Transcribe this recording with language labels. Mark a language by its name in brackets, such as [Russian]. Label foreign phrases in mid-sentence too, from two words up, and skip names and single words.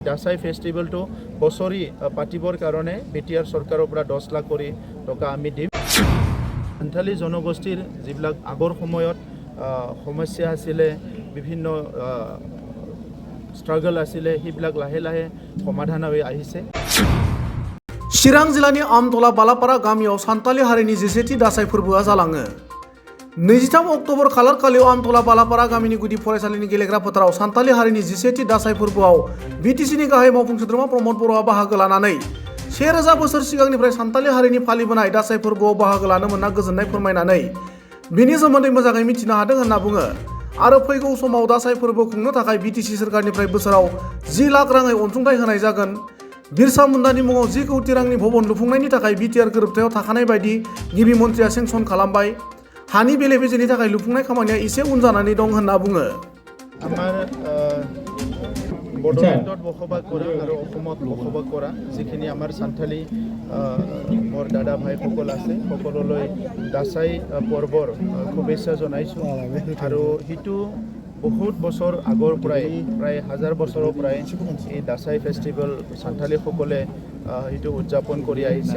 [Assamese] দাসাই ফেষ্টিভেলটো বছৰি পাতিবৰ কাৰণে বিটিআৰ চৰকাৰৰ পৰা 10 লাখ কোটি টকা আমি দিম। সান্থালী জনগোষ্ঠীৰ যিবিলাক আগৰ সময়ত সমস্যা আছিলে, বিভিন্ন স্ট্ৰাগল আছিলে, সেইবিলাক লাহে লাহে সমাধান হৈ আহিছে। [Bodo] चिरां जिल्लानि आमतला बालापारा गामियाव सान्ताली हारिनि 11थि दासाइ फोरबोआ जालाङो। 23 अक्ट'बर खालार खालियाव आमतला बालापारा गामिनि गुदि फरायसालिनि गेलेग्रा फोथाराव सान्ताली हारिनि 11थि दासाइ फोरबोआव बिटिसिनि गाहाय मावफुं सोद्रोमा प्रमद बर'आ बाहागो लानानै 1000 बोसोर सिगांनिफ्राय सान्ताली हारिनि फालिबोनाय दासाइ फोरबोआव बाहागो लानो मोनना गोजोननाय फोरमायनानै बिनि सोमोन्दै मोजाङै मिथिनो हादों होनना बुङो। आरो फैगौ समाव दासाइ फोरबो खुंनो थाखाय बिटिसि सोरखारनिफ्राय बोसोराव 10 लाख राङै अनसुंथाइ होनाय जागोन। बिरसा मुन्डानि मुङाव 10 कौटि रांनि भवन लुफुंनायनि थाखाय बिटिआर गोरोबथायाव थाखानाय बायदि गिबि मन्थ्रिया सेंसन खालामबाय। हानि बेले बेजेनि थाखाय लुफुंनाय खामानिया एसे उन जानानै दं होनना बुङो। [Assamese] আমাৰ বড়োলেণ্ডত বসবাস কৰা আৰু অসমত বসবাস কৰা যিখিনি আমাৰ সান্থালী মোৰ দাদা ভাইসকল আছে, সকলোলৈ দাসাই পৰ্বৰ শুভেচ্ছা জনাইছোঁ। আৰু সেইটো বহুত বছৰ আগৰ পৰাই, প্ৰায় 1000 বছৰৰ পৰাই এই দাসাই ফেষ্টিভেল সান্থালীসকলে সেইটো উদযাপন কৰি আহিছে।